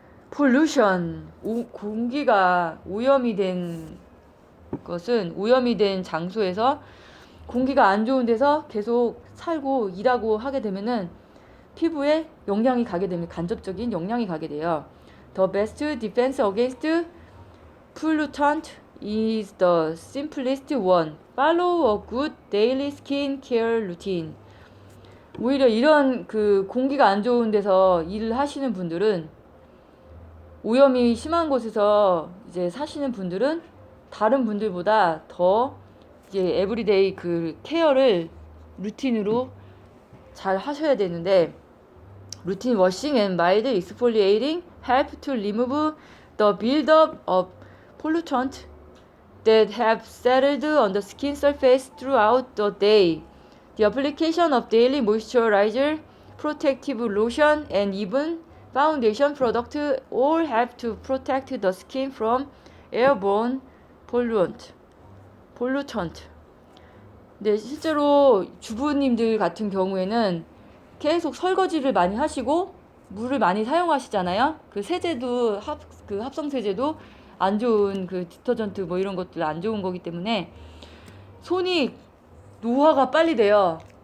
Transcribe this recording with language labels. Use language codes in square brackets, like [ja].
[ko] pollution, 공기가 오염이 된 것은, 오염이 된 장소에서 공기가 안 좋은 데서 계속 살고 일하고 하게 되면은 피부에 영향이 가게 됩니다. 간접적인 영향이 가게 돼요. [en] The best defense against pollutant is the simplest one. Follow a good daily skin care routine. [ko] 오히려 이런 공기가 안 좋은 데서 일을 하시는 분들은, 오염이 심한 곳에서 이제 사시는 분들은 다른 분들보다 더 이제 에브리데이 케어를 루틴으로 잘 하셔야 되는데, 루틴 워싱 [en] and mild exfoliating help to remove the buildup of pollutant that have settled on the skin surface throughout the day. The application of daily moisturizer, protective lotion, and even foundation product all help to protect the skin from airborne pollutant. [ko] 근데 실제로 주부님들 같은 경우에는 계속 설거지를 많이 하시고 물을 많이 사용하시잖아요. 세제도 합성 세제도 안 좋은 디터전트 뭐 이런 것들 안 좋은 거기 때문에 손이 노화가 빨리 돼요.